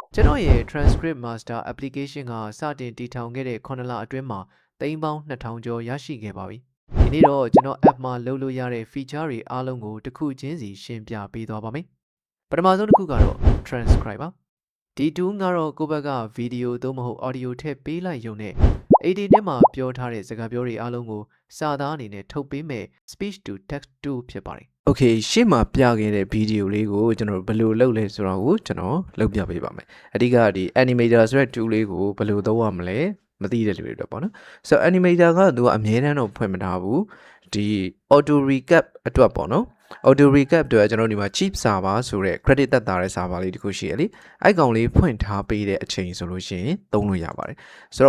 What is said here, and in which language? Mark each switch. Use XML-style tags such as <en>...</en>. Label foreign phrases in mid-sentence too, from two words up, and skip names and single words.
<my>ကျွန်တော်ရဲ့ Transcript Master application ကစတင်တည်ထောင်ခဲ့တဲ့9လအတွင်းမှာသိန်းပေါင်း2000ကျော်ရရှိခဲ့ပါပြီ။ဒီနေ့တော့ကျွန်တော် app မှာလုပ်လို့ရတဲ့ feature တွေအားလုံးကိုတစ်ခုချင်းစီရှင်းပြပေးသွားပါ မယ်။ပထမဆုံးတစ်ခုကတော့ transcribe ပါ။ဒီ tool ကတော့ကိုယ့်ဘက်က video သို့မဟုတ် audio ထည့်ပေးလိုက်ရုံနဲ့ AD ထဲမှာပြောထားတဲ့စကားပြောတွေအားလုံးကိုစာသား အနေနဲ့ထုတ်ပေးမဲ့</my> <en>speech to text tool</en> <my>ဖြစ်ပါတယ်။ Okay ရှေ့မှာပြခဲ့တဲ့ video လေးကိုကျွန်တော်ဘယ်လိုလုပ်လဲဆိုတော့ကျွန်တော်လုပ်ပြပေးပါမယ်။အဓိကဒီ animator ဆိုတဲ့ tool လေးကိုဘယ်လိုသုံးရမလဲမသိတဲ့လူတွေတော့ပေါ့နော်။ So animator ကသူကအမြဲတမ်းတော့ဖွင့်မထားဘူး။ဒီ</my> <en>auto recap</en> <my>အတွက်ပေါ့နော်။</my> <en>auto recap</en> <my>အတွက်ကျွန်တော်ဒီမှာ</my> <en>cheap server</en> <my>ဆိုတဲ့ credit သက်သာတဲ့ server လေးတစ်ခုရှိရလေ။အဲ့ကောင်လေးဖွင့်ထားပေးတဲ့အချိန်ဆိုလို့ရှိရင်သုံးလို့ရပါတယ်။ဆို</my>